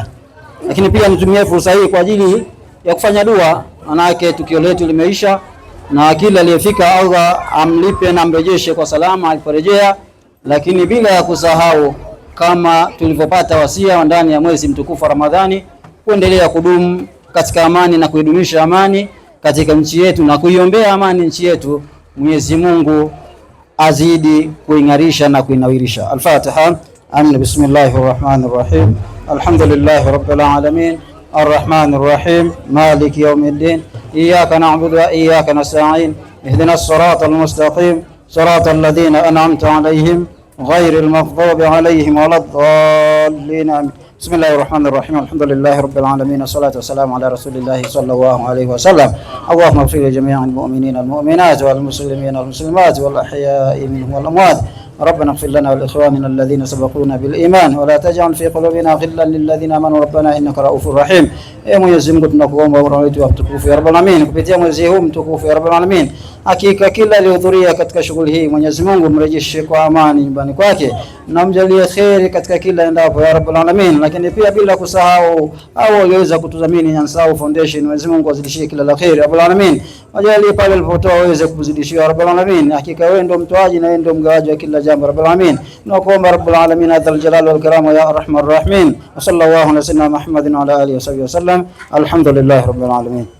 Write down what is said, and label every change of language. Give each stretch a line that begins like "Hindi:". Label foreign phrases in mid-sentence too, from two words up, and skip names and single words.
Swahili: Lakini pia nitumie fursa hii kwa ajili ya kufanya dua, manake tukio letu limeisha, na kila aliyefika Allah amlipe na amrejeshe kwa salama aliporejea, lakini bila ya kusahau kama tulivyopata wasia ndani ya mwezi mtukufu wa Ramadhani, kuendelea kudumu katika amani na kuidumisha amani katika nchi yetu na kuiombea amani nchi yetu. Mwenyezi Mungu azidi kuingarisha na kuinawirisha.
Arabic: الفاتحة. آمين. بسم الله الرحمن الرحيم. الحمد لله رب العالمين. الرحمن الرحيم. مالك يوم الدين. إياك نعبد وإياك نستعين. اهدنا الصراط المستقيم. صراط الذين أنعمت عليهم غير المغضوب عليهم ولا الضالين. بسم الله الرحمن الرحيم. الحمد لله رب العالمين، والصلاة والسلام على رسول الله صلى الله عليه وسلم. اللهم اغفر لجميع المؤمنين والمؤمنات والمسلمين والمسلمات والأحياء منهم والأموات. ربنا اغفر لنا ولإخواننا الذين سبقونا بالإيمان ولا تجعل في قلوبنا غلا للذين آمنوا ربنا إنك رؤوف رحيم.
Swahili: Mwenyezi Mungu tunakuomba uraha wetu wa mtukufu
Arabic: يا رب العالمين,
Swahili: kupitia mwezi huu mtukufu
Arabic: يا رب العالمين,
Swahili: hakika kila aliyehudhuria katika shughuli hii Mwenyezi Mungu mrejeshe kwa amani nyumbani kwake na mjalie kheri katika kila endapo
Arabic: يا رب العالمين.
Swahili: Lakini pia bila kusahau hao walioweza kutudhamini Nyansahu Foundation, Mwenyezi Mungu azidishie kila la kheri
Arabic: رب العالمين,
Swahili: wajalie pale alipotoa waweze kuzidishia
Arabic: رب العالمين.
Swahili: Hakika wewe ndio mtoaji na wewe ndio mgawaji wa kila jambo
Arabic: رب العالمين.
Swahili: Tunakuomba
Arabic: رب العالمين ذا الجلال والإكرام يا أرحم الراحمين. وصلى الله على سيدنا محمد وعلى آله وصحبه وسلم. الحمد لله رب العالمين.